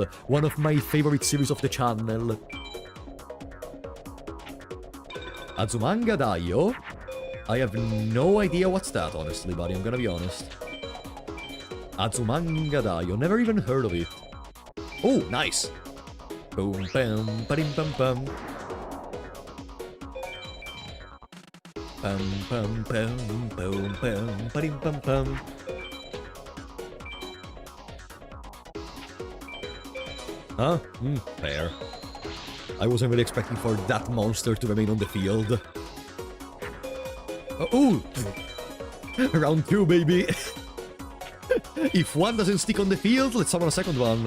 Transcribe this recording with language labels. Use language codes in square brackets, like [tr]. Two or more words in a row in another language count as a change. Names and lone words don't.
[en] One of my favorite series of the channel. Azumanga Daioh? I have no idea what's that, honestly, buddy. I'm gonna be honest. Azumanga Daioh. Never even heard of it. Oh, nice. Boom, bam, ba-dim, bam, bam. Bum bum bum bum bum ba-dim bum bum. Huh? Fair. I wasn't really expecting for that monster to remain on the field. Oh! Round 2, baby! If one doesn't stick on the field, let's summon a second one.